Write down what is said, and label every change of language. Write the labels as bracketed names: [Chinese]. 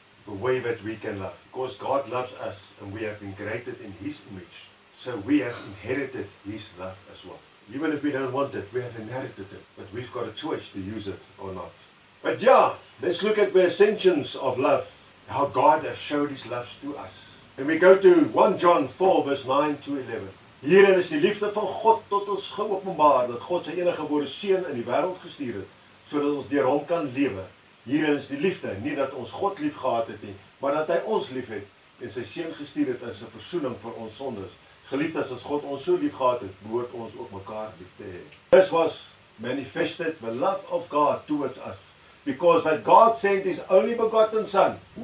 [English] The way that we can love. Because God loves us and we have been created in His image. So we have inherited His love as well. Even if we don't want it, we have inherited it. But we've got a choice to use it or not. But yeah, let's look at the essentials of love. How God has showed His love to us. And we go to 1 John 4 verse 9 to 11. [Afrikaans] Hierin is die liefde van God tot ons geopenbaar, dat God sy enige gebore seun in die wêreld gestuur het, sodat ons deur hom kan lewe. Hierin is die liefde, nie dat ons God lief gehad het nie, maar dat hy ons lief het en sy seun gestuur het as 'n versoening vir ons sondes. Geliefdes, as God ons so lief gehad het, behoort ons ook mekaar lief te hê. [English] This was manifested the love of God towards us, because that God sent His only begotten Son.